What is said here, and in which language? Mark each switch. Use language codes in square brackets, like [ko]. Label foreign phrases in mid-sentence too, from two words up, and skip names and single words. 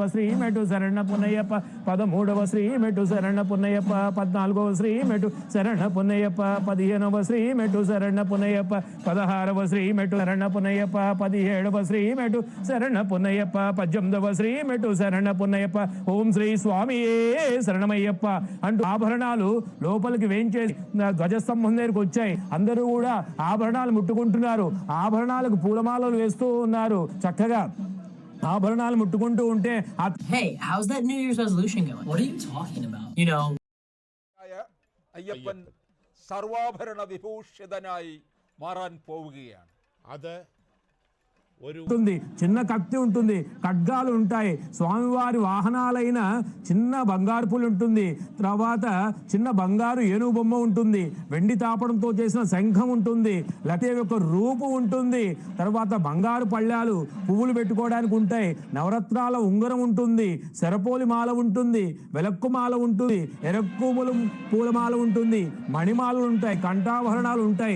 [te] శ్రీ మెట్టు శరణ పున్నయ్యప్ప, 13వ శ్రీ మెట్టు శరణ పున్నయ్యప్ప, 14వ శ్రీ మెట్టు శరణ పున్నయ్యప్ప, 15వ శ్రీ మెట్టు శరణ పున్నయ్యప్ప, 16వ శ్రీ మెట్టు శరణ పున్నయ్యప్ప, 17వ శ్రీ మెట్టు శరణ పున్నయ్యప్ప, 18వ శ్రీ మెట్టు శరణ పున్నయ్యప్ప, ఓం శ్రీ స్వామియే శరణమయ్యప్ప అంటూ ఆభరణాలు లోపలికి వేయించేసి ధ్వజస్తంభం దగ్గరికి వచ్చాయి. అందరూ కూడా ఆభరణాలు ముట్టుకుంటున్నారు, ఆభరణాలకు పూలమాలలు వేస్తూ ఉన్నారు. చక్కగా ఆభరణాలు ముట్టుకుంటూ ఉంటే [en] Hey, how's that New Year's resolution going? What are you talking about? You know. [ml] അയ്യപ്പൻ സർവാഭരണ വിഭൂഷിതനായി മാറാൻ പോവുകയാണ്. അത് ഒരു [te] ఉంటుంది, చిన్న కత్తి ఉంటుంది, ఖడ్గాలు ఉంటాయి. స్వామివారి వాహనాలైన చిన్న బంగారు పులి ఉంటుంది, తర్వాత చిన్న బంగారు ఏనుగు బొమ్మ ఉంటుంది, వెండి తాపడంతో చేసిన శంఖం ఉంటుంది, లతే యొక్క రూపు ఉంటుంది, తర్వాత బంగారు పళ్ళాలు పువ్వులు పెట్టుకోవడానికి ఉంటాయి, నవరత్నాల ఉంగరం ఉంటుంది, శరపోలి మాల ఉంటుంది, వెలక్కు మాల ఉంటుంది, ఎరక్కుములు పూలమాల ఉంటుంది, మణిమాలలు ఉంటాయి, కంఠాభరణాలు ఉంటాయి.